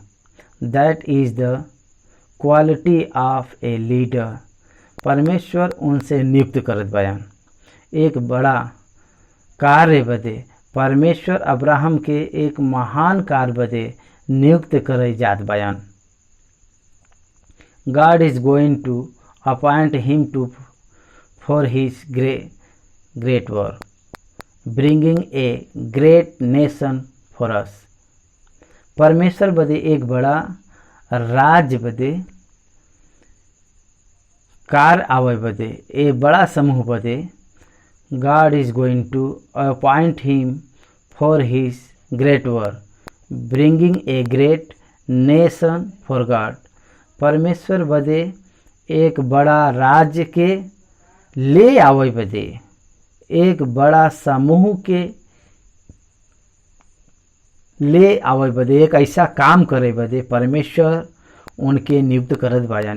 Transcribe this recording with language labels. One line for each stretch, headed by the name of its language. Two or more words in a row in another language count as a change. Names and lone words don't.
English: That is the quality of a leader.
Bhojpuri: परमेश्वर उनसे नियुक्त करत बयान एक बड़ा कार्य बदे, परमेश्वर अब्राहम के एक महान कार्य बदे नियुक्त करे जात बयान।
English: God is going to appoint him to for his great work, bringing a great nation for us.
Bhojpuri: परमेश्वर बदे एक बड़ा राज्य बदे, कार आवे बदे, एक बड़ा समूह बदे
English: God is going to appoint him for his great work, bringing a great nation for God.
Bhojpuri: परमेश्वर बदे एक बड़ा राज्य के ले आवे बदे, एक बड़ा समूह के ले आवे बदे, एक ऐसा काम करे बदे परमेश्वर उनके नियुक्त करत बायान।